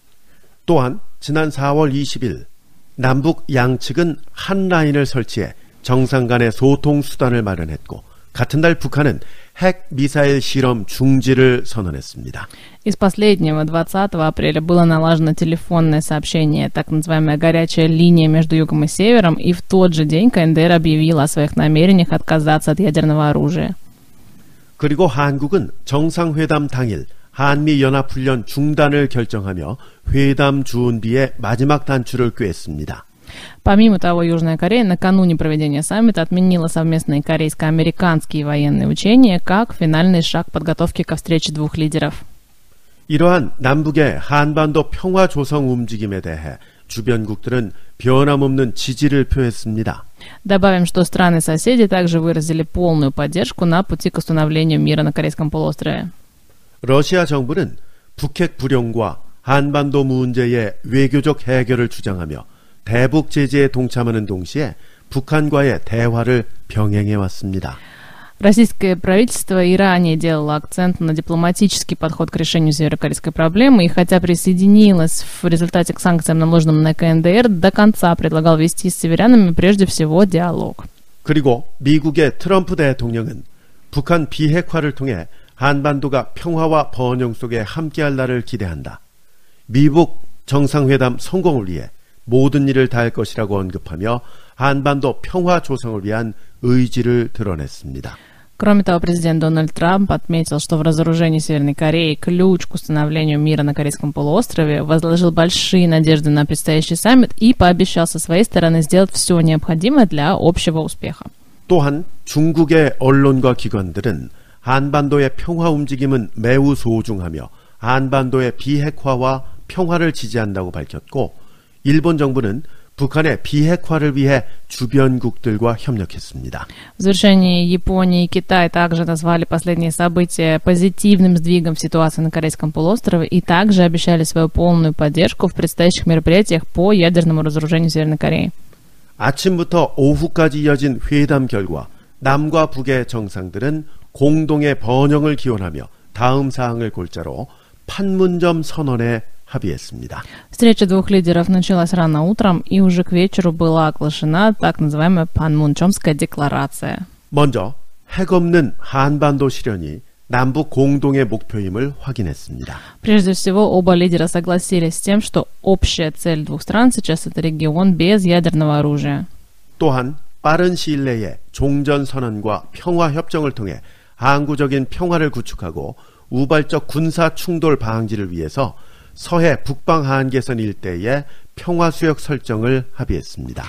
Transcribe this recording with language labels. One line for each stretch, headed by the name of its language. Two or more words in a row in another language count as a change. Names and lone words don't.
Korean: 또한 지난 4월 20일 남북 양측은 한 라인을 설치해 정상 간의 소통 수단을 마련했고 같은 날 북한은 핵 미사일 실험 중지를 선언했습니다.
Russian: Из последнего, 20 апреля, было налажено телефонное сообщение, так называемая горячая линия между Югом и Севером, и в тот же день КНДР объявила о своих намерениях отказаться от ядерного оружия.
Korean: 그리고 한국은 정상회담 당일 한미연합훈련 중단을 결정하며 회담 준비에 마지막 단추를 꿰었습니다.
Russian: Помимо того, Южная Корея накануне проведения саммита отменила совместные корейско-американские военные учения как финальный шаг подготовки ко встрече двух лидеров.
Korean: 이러한 남북의 한반도 평화 조성 움직임에 대해 주변국들은 변함없는 지지를 표했습니다.
Russian: Добавим, что страны-соседи также выразили полную поддержку на пути к установлению мира на Корейском полуострове.
Korean: 러시아 정부는 북핵 불용과 한반도 문제의 외교적 해결을 주장하며 대북 제재에 동참하는 동시에 북한과의 대화를 병행해 왔습니다.
Russian: Российское правительство и ранее делало акцент на дипломатический подход к решению северокорейской проблемы, и хотя присоединилось в результате к санкциям, наложенным на КНДР, до конца предлагал вести с северянами прежде всего диалог.
Korean: 그리고 미국의 트럼프 대통령은 북한 비핵화를 통해 한반도가 평화와 번영 속에 함께할 날을 기대한다. 미북 정상회담 성공을 위해 모든 일을 다할 것이라고 언급하며 한반도 평화 조성을 위한 의지를 드러냈습니다.
Russian: Кроме того, президент Дональд Трамп отметил, что в разоружении Северной Кореи ключ к установлению мира на Корейском полуострове, возложил большие надежды на предстоящий саммит и пообещал со своей стороны сделать все необходимое для общего успеха.
Korean: 또한 중국의 언론과 기관들은 한반도의 평화 움직임은 매우 소중하며 한반도의 비핵화와 평화를 지지한다고 밝혔고 일본 정부는 북한의 비핵화를 위해 주변국들과 협력했습니다.
Russian: В завершении Япония и Китай также назвали последние события позитивным сдвигом в ситуации на Корейском полуострове и также обещали свою полную поддержку в предстоящих мероприятиях по ядерному разоружению Северной Кореи.
Korean: 아침부터 오후까지 이어진 회담 결과 남과 북의 정상들은 공동의 번영을 기원하며 다음 사항을 골자로 판문점 선언에 합의했습니다.
Russian: Встреча двух лидеров началась рано утром, и уже к вечеру была оглашена так называемая Панмунчомская декларация.
Korean: 먼저 핵 없는 한반도 실현이 남북 공동의 목표임을 확인했습니다.
Russian: Прежде всего, оба лидера согласились с тем, что общая цель двух стран сейчас это регион без ядерного оружия.
Korean: 또한 빠른 시일 내에 종전선언과 평화협정을 통해 항구적인 평화를 구축하고 우발적 군사 충돌 방지를 위해서 서해 북방 한계선 일대의 평화수역 설정을 합의했습니다.